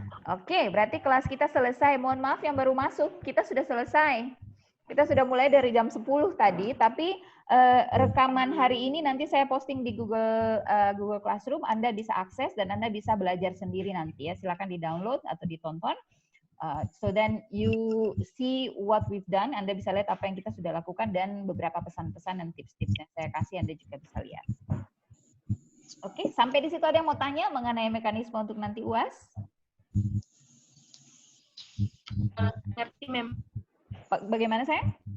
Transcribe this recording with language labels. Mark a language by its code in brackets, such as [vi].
[id] Oke, berarti kelas kita selesai. Mohon maaf yang baru masuk, kita sudah selesai. Kita sudah mulai dari jam 10 tadi, tapi rekaman hari ini nanti saya posting di Google Classroom. Anda bisa akses dan Anda bisa belajar sendiri nanti ya. Silakan di-download atau ditonton. [en] So then you see what we've done. [id] Anda bisa lihat apa yang kita sudah lakukan dan beberapa pesan-pesan dan tips-tips yang saya kasih Anda juga bisa lihat. Oke, sampai di situ ada yang mau tanya mengenai mekanisme untuk nanti UAS? Ngerti, Mem. Bagaimana saya?